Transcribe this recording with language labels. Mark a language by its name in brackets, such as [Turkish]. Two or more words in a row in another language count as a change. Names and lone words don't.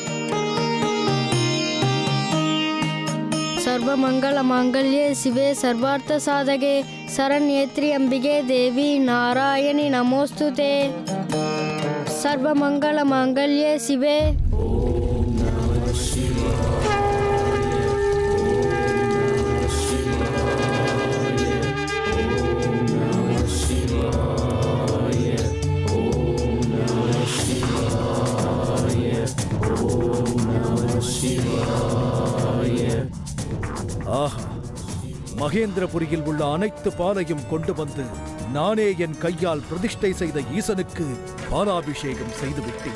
[Sanskrit] सर्वमंगल मांगल्ये शिवे सर्वार्थ साधके शरण्ये त्र्यंबिके देवी नारायणि नमोस्तुते। सर्वमंगल मांगल्ये शिवे [Tamil] மகேந்திரபுரியில் உள்ள அனைத்து பாலையும் கொண்டு வந்து நானே என் கையால் பிரதிஷ்டை செய்த ஈசனுக்கு பாலாபிஷேகம் செய்துவிட்டேன்.